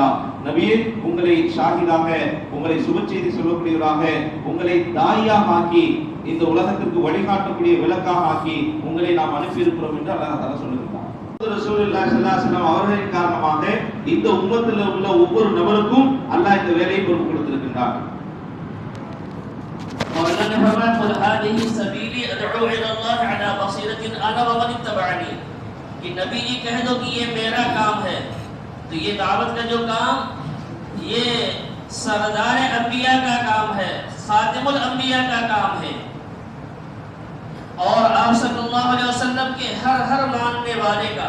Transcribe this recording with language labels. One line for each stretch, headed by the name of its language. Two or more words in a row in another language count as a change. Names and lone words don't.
Tamil: நபியே, உங்களை ஷாஹிதாக, உங்களை சுப செய்தி சொல்லக்கூடியவராக, உங்களை தாயாக ஆக்கி இந்த உலகத்திற்கு வழிகாட்டக்கூடிய விளக்காக ஆக்கி உங்களை நாம் அனுப்பி இருக்கிறோம் என்று அல்லாஹ் தஆலா சொல்லுகிறார்.
Arabic: رسول الله صلى الله عليه وسلم
Tamil: அவர்களின் காரணமாக இந்த உம்மத்தில் உள்ள ஒவ்வொரு நபருக்கும் அல்லாஹ் இந்த வேலையை பொறுப்பு கொடுத்திருக்கிறார்.
Arabic: وَأَنَّ فَمَنْ قُلْ هَذِهِ سَبِيلِي أَدْعُو إِلَى اللَّهِ عَلَى بَصِيرَةٍ أَنَا وَمَنِ اتَّبَعَنِي.
Hindi: कि नबी जी कह दो कि ये मेरा काम है, तो ये दावत का जो काम ये सरदार अंबिया का काम है,
Arabic: خاتم الأنبياء
Hindi: का काम है। और आप
Arabic: صلى الله عليه وسلم
Hindi: के हर मानने वाले का।